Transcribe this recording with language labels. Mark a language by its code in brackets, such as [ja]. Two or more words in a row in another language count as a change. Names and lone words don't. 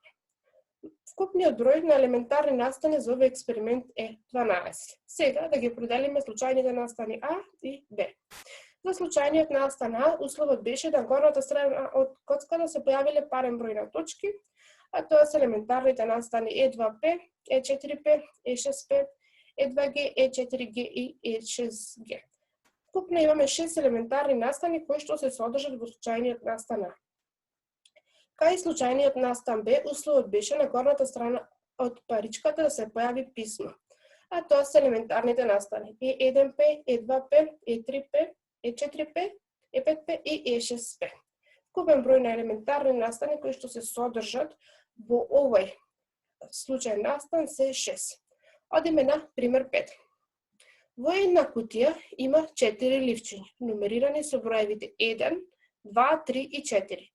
[mk] Вкупниот број на елементарни настани за овој експеримент е 12. Сега да ги определиме случајните настани А и Б. За случајниот настан А, условот беше на горната страна од коцката се појавиле парен број на точки, а тоа се елементарните настани E2P, E4P, E6P, E2G, E4G и E6G. Вкупно имаме 6 елементарни настани кои што се содржат во случајниот настан А. Кај случајниот настан Б, условот беше на горната страна од паричката да се појави писмо, а тоа се елементарните настани E1P, E2P, E3P, E4P, E5P и E6P. Вкупен број на елементарни настани кои што се содржат во овој случај настан се 6. Одиме на пример 5. Во една кутија има 4 ливчиња, нумерирани со броевите 1, 2, 3 и 4.